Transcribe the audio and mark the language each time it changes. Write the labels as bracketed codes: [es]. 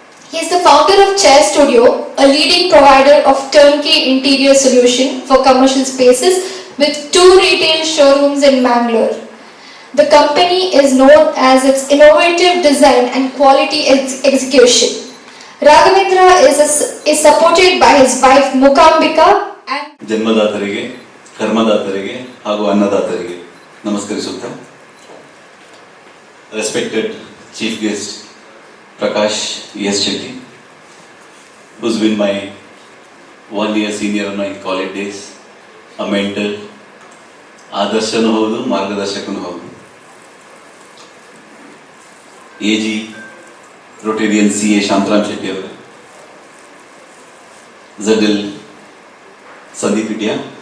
[en] He is the founder of Chair Studio, a leading provider of turnkey interior solution for commercial spaces with 2 retail showrooms in Mangalore. The company is known as its innovative design and quality execution. Raghavendra is supported by his wife Mukambika and [kn] ಜನ್ಮದಾತರಿಗೆ, ಕರ್ಮದಾತರಿಗೆ ಹಾಗೂ ಅನ್ನದಾತರಿಗೆ ನಮಸ್ಕರಿಸುತ್ತಾ, [en] respected chief guest [kn] Prakash S Shetty, [en] who's been my 1 year senior in my college days, a mentor, [kn] ಆದರ್ಶನೂ ಹೌದು, ಮಾರ್ಗದರ್ಶಕನೂ ಹೌದು. AG Rotarian CA Shantaram Shetty ಅವರು, ZL Sandeep Idya,